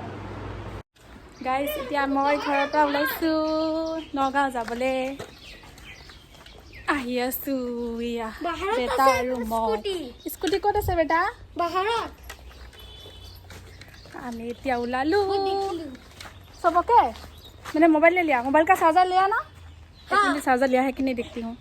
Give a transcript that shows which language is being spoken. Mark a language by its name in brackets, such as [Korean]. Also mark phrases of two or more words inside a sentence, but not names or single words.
[Assamese] গাইজ, এতিয়া মই ঘৰৰ পৰা ওলাইছোঁ নগাঁও যাবলৈ। আহি আছোঁ, ইয়া বেটা আৰু মই। স্কুটি ক'ত আছে বেটা? বাহাৰত আমি এতিয়া ওলালোঁ। [Hindi] सबके मैंने मोबाइल ले लिया, मोबाइल का चार्जर लिया ना? हाँ। चार्जर लिया है कि नहीं देखती हूँ।